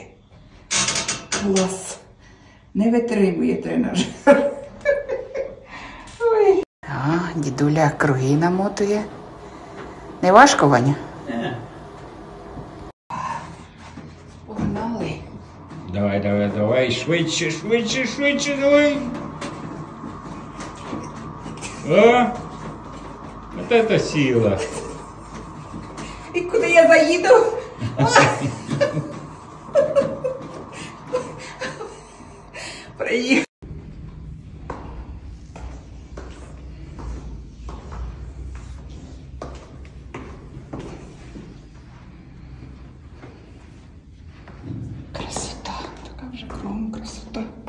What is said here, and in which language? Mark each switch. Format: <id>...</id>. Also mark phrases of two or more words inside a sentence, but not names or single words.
<uk>Клас. Не витримує тренажер. Ой. Дідуля круги намотує. Не важко, Ваня? Погнали. Давай, швидше, давай.</uk> <ru>О, вот это сила.</ru> <uk>І куди я заїду? Приїхав. Красота, така вже кругом красота.</uk>